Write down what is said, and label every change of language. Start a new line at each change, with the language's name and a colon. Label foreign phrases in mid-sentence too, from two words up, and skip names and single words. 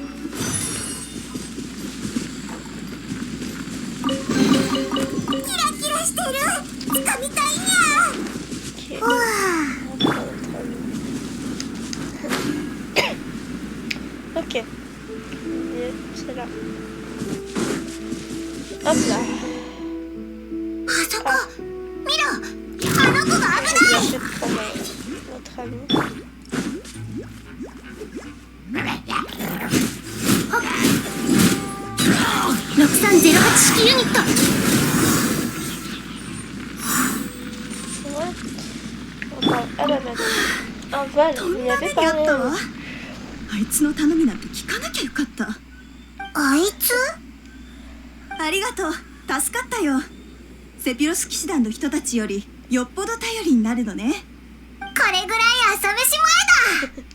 Japanese: キラキラしてる。掴みたいにゃ。
French: Ok.
Japanese: うわ
French: On prend notre ami. Ok. Et c'est là. Hop là.
Japanese: あそこ見ろ、あの子が危
French: J'ai
Japanese: ない。
French: bien fait de prendre notre ami.
Japanese: 6308 式ユニット。
French: C'est vrai. On parle à la madame. Un Val, vous y avez
Japanese: あ
French: parlé.
Japanese: ったわ。あいつの頼みなんて聞かなきゃよかった。あいつありがとう、助かったよ。セピロス騎士団の人たちよりよっぽど頼りになるのね。これぐらい朝飯前だ。